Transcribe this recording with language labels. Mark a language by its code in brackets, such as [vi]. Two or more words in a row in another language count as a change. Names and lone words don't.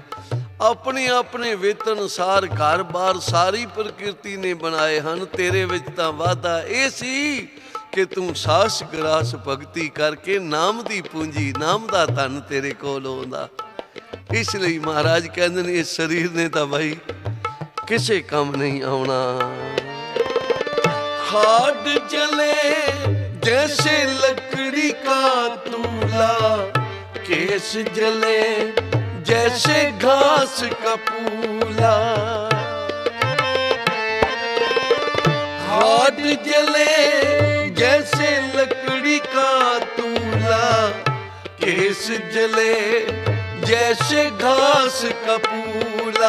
[pa] ਆਪਣੇ ਆਪਣੇ ਵੇਤ ਅਨੁਸਾਰ ਘਰ-ਬਾਰ ਸਾਰੀ ਪ੍ਰਕਿਰਤੀ ਨੇ ਬਣਾਏ ਹਨ। ਤੇਰੇ ਵਿੱਚ ਤਾਂ ਵਾਧਾ ਇਹ ਸੀ ਕਿ ਤੂੰ ਸਾਸ ਗਰਾਸ ਭਗਤੀ ਕਰਕੇ ਨਾਮ ਦੀ ਪੂੰਜੀ, ਨਾਮ ਦਾ ਧਨ ਤੇਰੇ ਕੋਲ ਆਉਂਦਾ। ਇਸ ਲਈ ਮਹਾਰਾਜ ਕਹਿੰਦੇ ਨੇ ਇਸ ਸਰੀਰ ਨੇ ਤਾਂ ਭਾਈ ਕਿਸੇ ਕੰਮ ਨਹੀਂ ਆਉਣਾ। [hi] हाथ जले जैसे लकड़ी का तूला, केस जले जैसे घास का पूला। हाथ जले जैसे लकड़ी का तूला, केस जले जैसे घास का पूला।